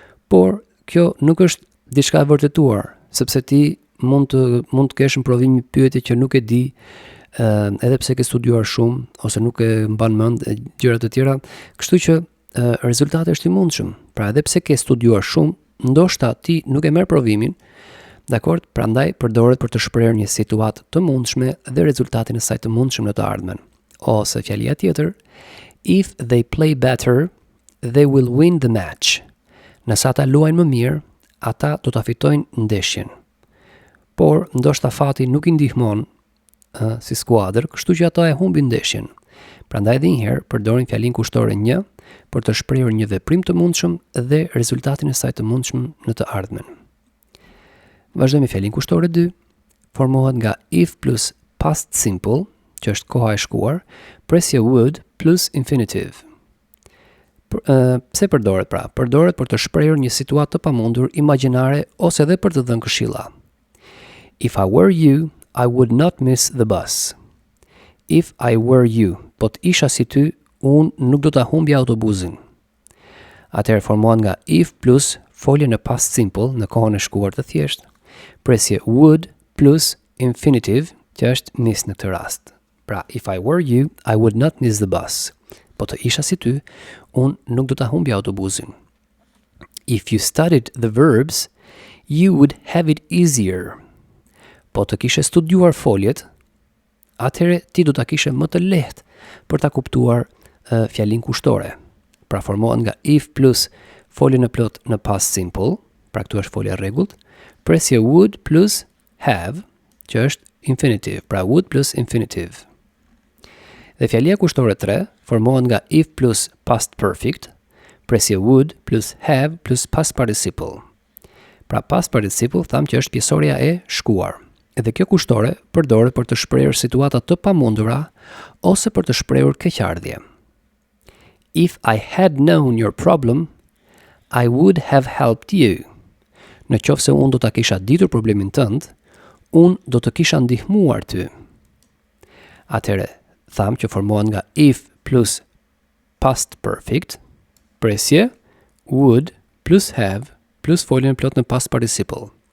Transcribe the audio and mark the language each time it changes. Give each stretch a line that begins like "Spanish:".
Albanian: Por kjo nuk është diçka e vërtetuar, sepse ti mund të kesh në provim një pyetje që nuk e di, edhe pse ke studiuar shumë ose nuk e mban mend e gjëra të tjera, kështu që rezultati është i mundshëm. Pra edhe pse ke studiuar shumë, ndoshta ti nuk e merr provimin, dakord? Prandaj përdoret për të shprehur një situatë të mundshme dhe rezultatin e saj të mundshëm në të ardhmen. Ose fjalia tjetër,
English: if they play better, they will win the match.
Albanian: Nëse ata luajnë më mirë, ata do ta fitojnë ndeshjen. Por ndoshta fati nuk i ndihmon si skuadër, kështu që ata e humbin ndeshjen. Prandaj edhe një herë përdorin fjalinë kushtore një për të shprehur një veprim të mundshëm dhe rezultatin e saj të mundshëm në të ardhmen. Vazhdojmë me fjalinë kushtore 2. Formohet nga
English: if plus past simple,
Albanian: që është koha e shkuar, presje
English: would plus infinitive.
Albanian: Pse përdoret pra? Përdoret për të shprehur një situatë të pamundur, imagjinare ose edhe për të dhënë këshilla.
English: If I were you, I would not miss the bus. If I were you,
Albanian: po të isha si ty, unë nuk do ta humbja autobusin. Atëherë formohet nga if plus folje në past simple, në kohën e shkuar të thjeshtë, presje would plus infinitive, që është miss në këtë rast.
English: Pra, if I were you, I would not miss the bus.
Albanian: Po të isha si ty, unë nuk do ta humbja autobusin.
English: If you studied the verbs, you would have it easier.
Albanian: Po të kishe studiuar foljet, atëherë ti do ta kishe më të lehtë për ta kuptuar fjalinë kushtore. Pra formohet nga if plus folje në plot në past simple, pra këtu është folja e rregullt, presje would plus have, që është infinitive, pra would plus infinitive. Dhe fjalia kushtore 3 formohet nga
English: if plus past perfect,
Albanian: presje
English: would plus have plus past participle.
Albanian: Pra past participle thamë që është pjesoria e shkuar. Edhe kjo kushtore përdoret për të shprehur situata të pamundura ose për të shprehur keqardhje.
English: If I had known your problem, I would have helped you.
Albanian: Në qoftë se unë do ta kisha ditur problemin tënd, unë do të kisha ndihmuar ty. Atëherë, thamë që formohet nga
English: if plus past perfect,
Albanian: presje would plus have plus foljen plot në past participle.